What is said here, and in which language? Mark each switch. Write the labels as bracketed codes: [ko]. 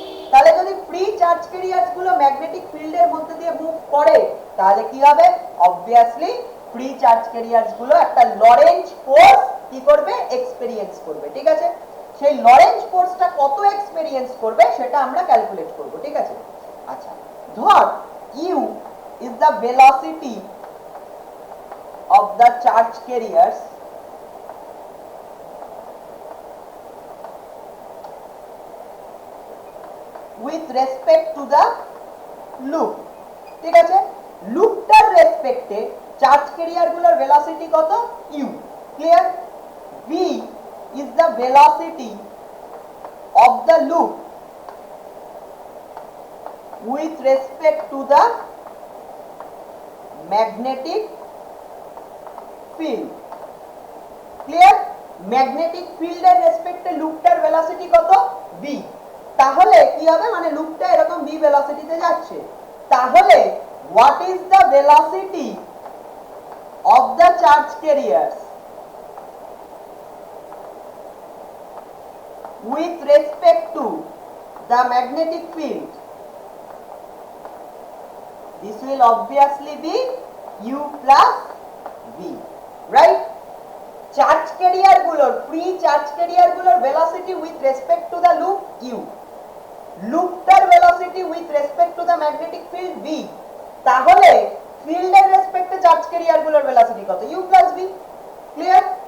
[bn] তাহলে যদি free charge carriers গুলো ম্যাগনেটিক ফিল্ডের মধ্যে দিয়ে মুভ করে তাহলে কি হবে, অবভিয়াসলি ফ্রি চার্জ ক্যারিয়ার্স গুলো একটা লরেঞ্জ ফোর্স কি করবে, এক্সপেরিয়েন্স করবে। ঠিক আছে, সেই লরেঞ্জ ফোর্সটা কত এক্সপেরিয়েন্স করবে সেটা আমরা ক্যালকুলেট করব। ঠিক আছে, আচ্ছা, ধর [en] U is the velocity of the charge carriers with respect to the loop. [bn] ঠিক আছে, লুপটার রেসপেক্টে চার্জ ক্যারিয়ার গুলোর ভেলোসিটি কত, u। [en] Clear? v is the velocity of the loop with respect to the magnetic field. Clear? [bn] Magnetic ফিল্ডের রেসপেক্টে লুপটার velocity কত, v। তাহলে কি হবে, মানে লুপটা এরকম v ভেলোসিটিতে যাচ্ছে, তাহলে [en] what is the velocity of the charge carriers with respect to the magnetic field? This will obviously be u plus v, right? [bn] Charge carrier গুলোর, ফ্রি চার্জ ক্যারিয়ার গুলোর velocity [en] with respect to the loop [bn] u, লুপটার velocity [en] with respect to the magnetic field [bn] v, তাহলে ফিল্ডের রেসপেক্টে charge carrier গুলোর velocity কত, u plus v। Clear?